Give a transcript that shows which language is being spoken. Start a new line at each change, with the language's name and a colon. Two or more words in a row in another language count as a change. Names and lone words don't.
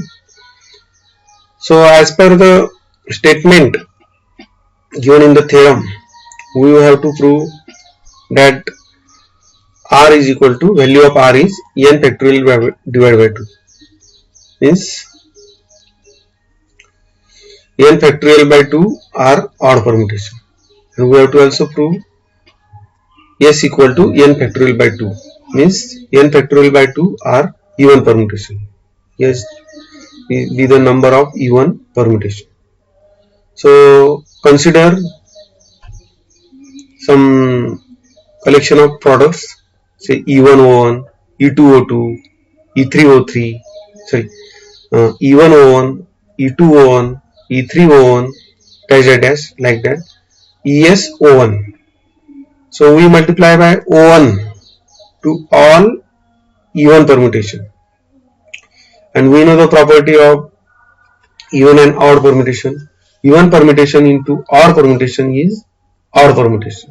English: So as per the statement given in the theorem, we will have to prove that R is equal to, value of R is n factorial divided by 2, means n factorial by 2 are odd permutation, and we have to also prove S equal to n factorial by 2, means n factorial by 2 are even permutation. S be the number of even permutation. So consider some collection of products, say E1O1, E2O2, E3O3, sorry, E1O1, E2O1, E3O1, dash dash dash, like that, ESO1. So we multiply by O1 to all even permutation, and we know the property of even and odd permutation. Even permutation into odd permutation is odd permutation.